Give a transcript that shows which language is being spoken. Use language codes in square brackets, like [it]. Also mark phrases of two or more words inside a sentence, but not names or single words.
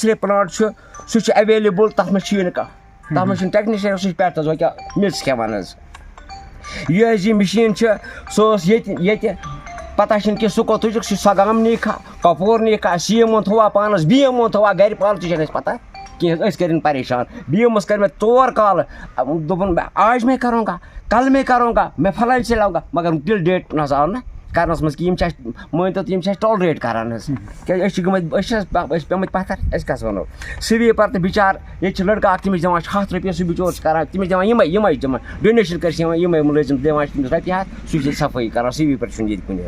[ks] رے پٕلانٛٹ چھُ سُہ چھُ ایویلیبٕل تَتھ منٛز چھُیی نہٕ کانٛہہ تَتھ منٛز چھُنہٕ ٹیکنِشَن سُہ چھُ پٮ۪ٹھ حظ وۄنۍ کیٛاہ میٚژ کھٮ۪وان حظ یہِ حظ یہِ مِشیٖن چھِ سۄ ٲس ییٚتہِ پتہ چھِنہٕ کینٛہہ سُہ کوٚت تُجُکھ سُہ سۄ گام نیٖکھا کۄپوور نیٖکھا سی ایم تھوٚوا پانَس بی ایم تھوٚوا گَرِ پالہٕ تہِ چھَنہٕ اَسہِ پتہ کینٛہہ أسۍ کٔرِنۍ پریشان بی ایم کٔر مےٚ 4 کالہٕ دوٚپُن [ur] آج میں کروں گا کل میں کروں گا میں فلاں سے لاؤں گا [ks] مگر [en] till date [ks] نہ حظ آو نہٕ کرنَس منٛز کہِ یِم چھِ اَسہِ مٲنۍتو تہٕ یِم چھِ اَسہِ ٹالریٹ کران حظ کیٛازِ أسۍ چھِ گٔمٕتۍ أسۍ چھِ پیٚمٕتۍ پَتھر أسۍ کیٛاہ وَنو سِویٖپَر تہٕ بِچار ییٚتہِ چھِ لٔڑکہٕ اَکھ تٔمِس دِوان چھِ 100 رۄپیہِ سُہ بِچور چھِ کران تٔمِس دِوان یِمَے دِوان ڈونیشن کٔرِتھ یِوان یِمَے مُلٲزِم دِوان چھِ تٔمِس رۄپیہِ 100 سُہ چھِ ییٚتہِ صفٲیی کران سِویٖپَر چھُنہٕ ییٚتہِ کُنہِ